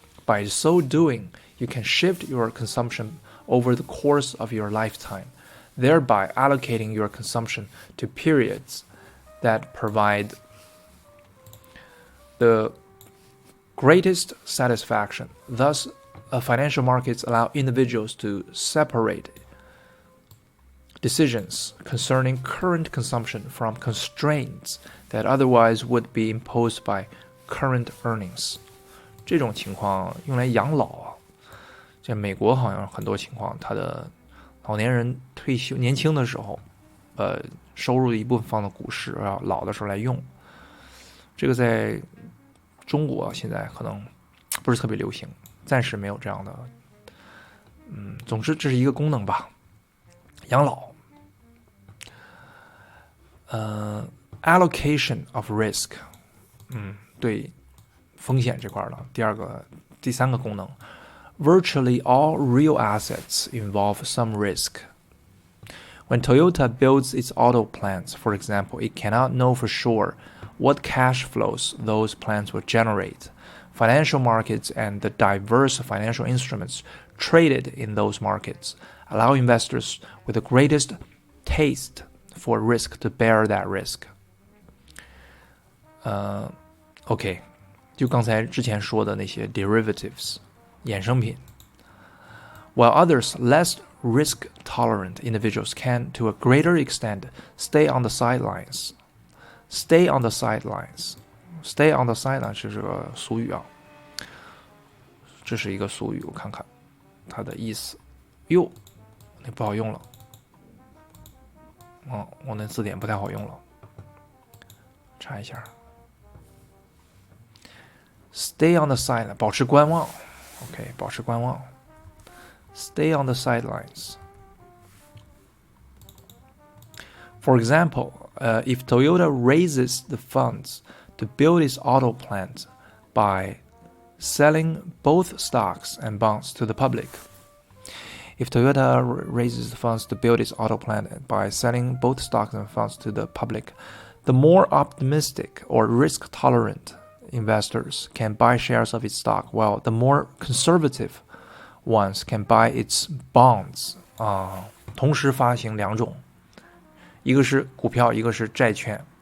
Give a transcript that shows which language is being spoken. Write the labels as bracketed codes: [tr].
[en] By so doing, you can shift your consumption over the course of your lifetime, thereby allocating your consumption to periods that provide the greatest satisfaction. Thus, financial markets allow individuals to separate decisions concerning current consumption from constraints that otherwise would be imposed by current earnings. [zh] 这种情况用来养老啊，在美国好像很多情况，他的老年人退休年轻的时候，收入的一部分放到股市，然后老的时候来用。这个在中国现在可能不是特别流行，暂时没有这样的。总之这是一个功能吧，养老。 [en] Allocation of risk， [zh] 对风险这块了。第三个功能 [en] ，Virtually all real assets involve some risk. When Toyota builds its auto plants, for example, it cannot know for sure what cash flows those plants will generate. Financial markets and the diverse financial instruments traded in those markets allow investors with the greatest taste for risk to bear that risk. [zh] OK， 就刚才之前说的那些 derivatives 衍生品。 [en] While others less risk-tolerant individuals can, to a greater extent, stay on the sidelines. Stay on the sidelines. Stay on the sidelines [zh] 这是个俗语啊，这是一个俗语，我看看它的意思。哟，那不好用了。我那字典不太好用了，查一下。 [en] Stay on the sideline， [zh] 保持观望。 [en] OK， [zh] 保持观望。 [en] Stay on the sidelines. For example, if Toyota raises the funds to build its auto plant by selling both stocks and bonds to the public. If Toyota raises the funds to build its auto plant by selling both stocks and bonds to the public, the more optimistic or risk-tolerant investors can buy shares of its stock, while the more conservative ones can buy its bonds. [zh] 同时发行两种，一个是股票，一个是债券。